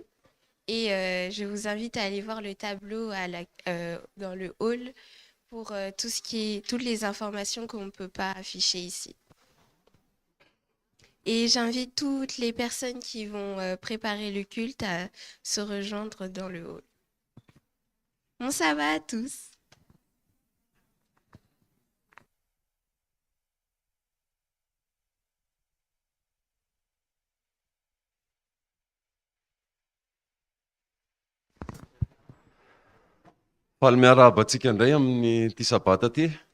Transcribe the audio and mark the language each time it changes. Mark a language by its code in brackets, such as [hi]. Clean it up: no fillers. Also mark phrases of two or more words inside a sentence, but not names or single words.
[fr] Et je vous invite à aller voir le tableau dans le hall pour toutes les informations qu'on ne peut pas afficher ici. Et j'invite toutes les personnes qui vont préparer le culte à se rejoindre dans le hall. Bon sabbat à tous. [mg] Faly miarahaba antsika indray amin'ny ty sabata ty.